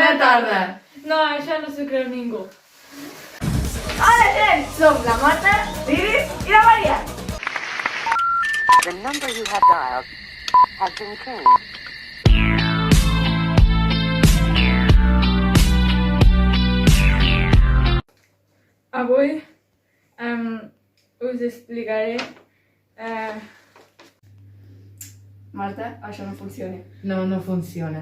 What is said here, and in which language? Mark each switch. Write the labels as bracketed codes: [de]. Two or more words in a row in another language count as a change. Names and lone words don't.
[ca] tarda. No, això no s'ho creu ningú. Hola, gent! Som la Marta, l'Iris i la Maria. [en] The number you have dialed has been changed. [ca] Avui us explicaré... Marta, això no funciona. No, no funciona.